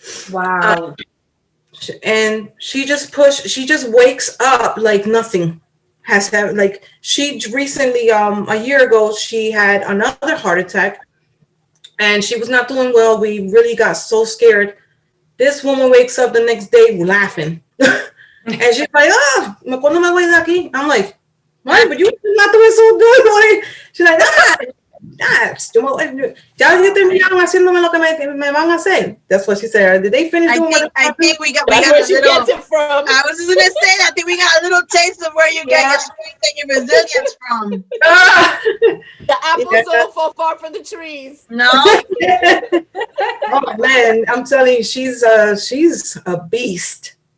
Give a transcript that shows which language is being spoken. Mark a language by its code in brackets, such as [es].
[en] Wow. And she just wakes up like nothing has happened. Like, she recently, a year ago, she had another heart attack, and she was not doing well. We really got so scared. This woman wakes up the next day laughing. And she's like, [es] ¿cuándo me voy de aquí? [en] I'm like, what? But you're not doing so good, boy. She's like, [es] ya terminaron haciéndome lo que me van a hacer. [en] That's what she said. Did they finish doing what I think we got where she gets it from. I was just gonna say that. I think we got a little taste of where you get your strength and your resilience from. The apples don't fall far from the trees. No. Oh man, I'm telling you, she's a beast.